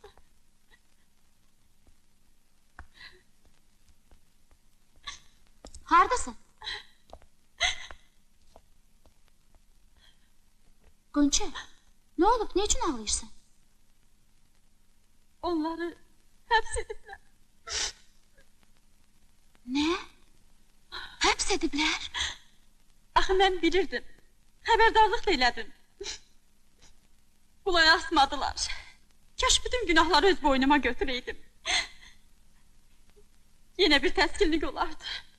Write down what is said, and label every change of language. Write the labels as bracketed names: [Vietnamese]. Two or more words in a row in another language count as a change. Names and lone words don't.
[Azerbaijani] Hardasın? Gonca, ne olup, ne için ağlayırsın? Onları hapsediblər. Ne? Hapsediblər? Axı mən bilirdim. Xəbərdarlıq da elədim. Qulaq asmadılar. Kaş bütün günahları öz boynuma götüreydim. Yenə bir təskinlik olardı.